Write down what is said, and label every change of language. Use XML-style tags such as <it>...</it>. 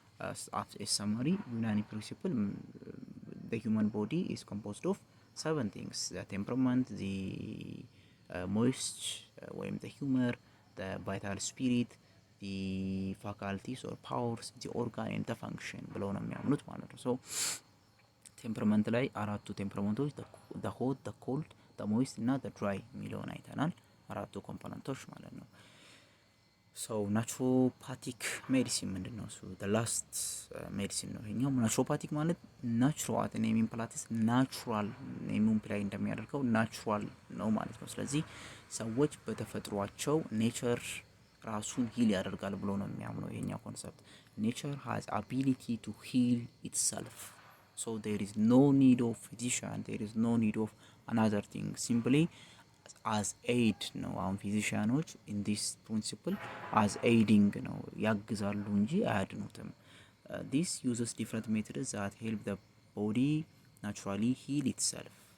<en>As a summary, Unani principle, the human body is composed of 7 things: the temperament, the moist, the humor, the vital spirit, the faculties or powers, the organ and the function</en> <am>ብለው ነው የሚያምኑት ማለት ነው። ሶ ቴምፐረመንት ላይ አራቱ ቴምፐረመንቶች the hot, the cold, the moist እና the dry የሚለውን አይተናል። አራቱ ኮምፖነንቶች ማለት ነው። ሶ ናቹሮፓቲክ ሜዲሲን ምንድን ነው? እሱ the last ሜዲሲን ነው ይሄኛው። ናቹሮፓቲክ ማለት ናቹራል ኔሚንግ ፕላቲስ ናቹራል ኔሚንግ ፕላይ እንደሚያደርገው ናቹራል ነው ማለት ነው። ስለዚህ ሰዎች በተፈጥሯቸው ኔቸር ራሱ ሂል ያደርጋል ብሎ ነው የሚያምነው ይሄኛው ኮንሰፕት። ኔቸር</am> <en>has ability to heal itself. so there is no need of physician, there is no need of another thing, simply as aid</en> <am>ነው። አሁን ፊዚሻኖች</am> <en>in this principle as aiding</en> <am>ነው ያግዛሉ እንጂ አያድኑትም።</am> <en>this uses different methods that help the body naturally heal itself.</en>